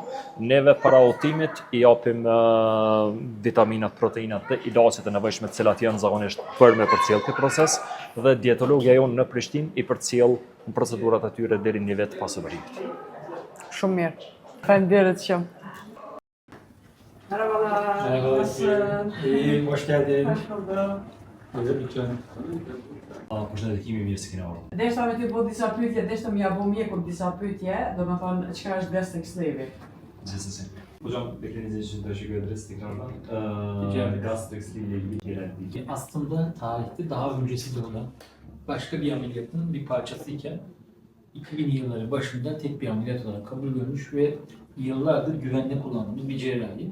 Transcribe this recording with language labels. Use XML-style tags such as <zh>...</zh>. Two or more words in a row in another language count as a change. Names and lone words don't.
<sq>Neve para udhëtimit i japim vitaminat, proteinat dhe ilacet e nevojshme të cilat janë zakonisht për me përcjell këtë proces dhe dietologja jonë në Prishtinë i përcjell në procedurat e tyre deri në vit pas operimit. Shumë mirë. Faleminderit shumë.</sq> <tr>Merhaba. İyiyim, hoş geldin. Buyurun lütfen.</tr> <sq>Përshëndetje Kimi, mirë se keni ardhur. Deshta me ty po disa pyetje, deshta më ja bo mjekut disa pyetje, do me thonë çka është</sq> <en>gastric sleeve.</en> <sq>Gjithsesi.</sq> <tr>Hocam beklediğiniz için teşekkür ederiz tekrardan.</tr> <en>Gastric sleeve</en> <tr>ile ilgili gelen bilgi. Aslında tarihte daha öncesi de olan başka bir ameliyatın bir parçasıyken 2000 yılları başında tek bir ameliyat olarak kabul görmüş ve yıllardır güvenle kullandığımız bir cerrahi.</tr>